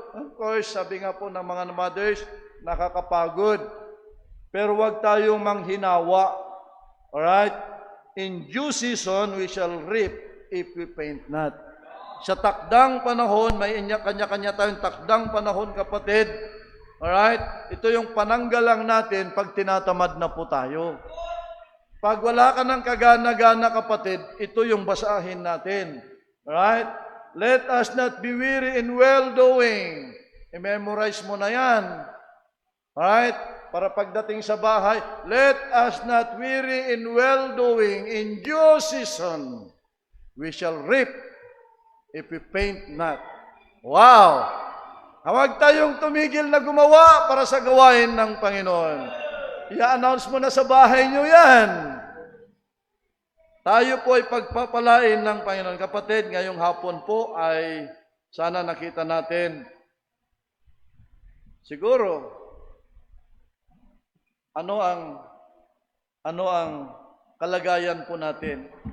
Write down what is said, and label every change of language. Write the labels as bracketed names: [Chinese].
[Filipino] Of course, sabi nga po ng mga mothers, nakakapagod. Pero huwag tayong manghinawa. Alright? [English] In due season, we shall reap if we faint not. [Filipino] Sa takdang panahon, may kanya-kanya tayong takdang panahon, kapatid. Alright? Ito yung pananggalang natin pag tinatamad na po tayo. Pag wala ka ng kagana-gana, kapatid, ito yung basahin natin. Alright? [English] Let us not be weary in well-doing. [Filipino] I-memorize mo na yan. [English] Alright? [Filipino] Para pagdating sa bahay, [English] let us not weary in well-doing. In due season, we shall reap if we faint not. Wow! [Filipino] Huwag tayong tumigil na gumawa para sa gawain ng Panginoon. I-announce mo na sa bahay nyo yan. Tayo po ay pagpapalain ng Panginoon. Kapatid, ngayong hapon po ay sana nakita natin siguro ano ang kalagayan po natin.